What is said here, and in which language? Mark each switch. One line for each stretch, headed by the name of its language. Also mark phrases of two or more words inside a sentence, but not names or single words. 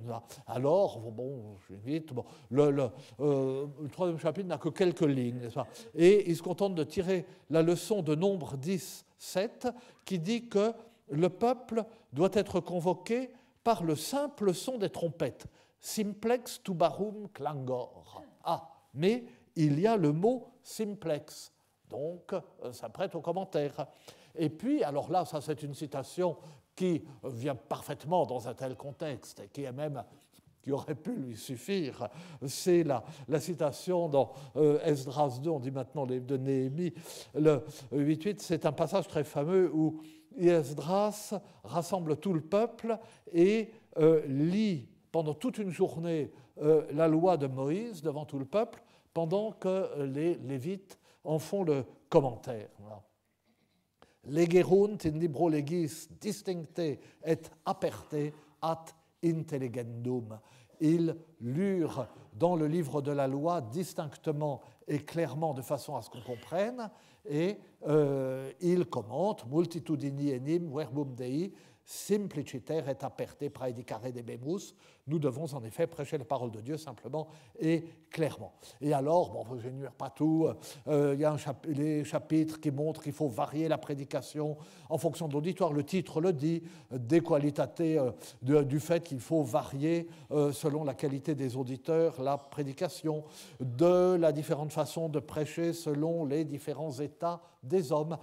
French: Alors, je vais vite, le troisième chapitre n'a que quelques lignes, et il se contente de tirer la leçon de Nombre 10, 7, qui dit que le peuple doit être convoqué par le simple son des trompettes,
Latin: simplex tubarum clangor.
French: Ah, mais il y a le mot simplex, donc ça prête au commentaire. Et puis, alors là, ça c'est une citation qui vient parfaitement dans un tel contexte et qui aurait pu lui suffire, c'est la citation dans Esdras 2, on dit maintenant de Néhémie, le 8.8, c'est un passage très fameux où Esdras rassemble tout le peuple et lit pendant toute une journée la loi de Moïse devant tout le peuple, pendant que les Lévites en font le commentaire. Voilà.
Latin: Legerunt in libro legis distincte et aperte ad intelligendum.
French: Ils lurent dans le livre de la loi distinctement et clairement de façon à ce qu'on comprenne, et ils commentent
Latin: multitudini enim verbum Dei simpliciter et aperte praedicare debemus.
French: Nous devons en effet prêcher la parole de Dieu simplement et clairement. Et alors, je n'énumère pas tout, il y a les chapitres qui montrent qu'il faut varier la prédication en fonction de l'auditoire. Le titre le dit, des qualités du fait qu'il faut varier selon la qualité des auditeurs la prédication, de la différente façon de prêcher selon les différents états des hommes.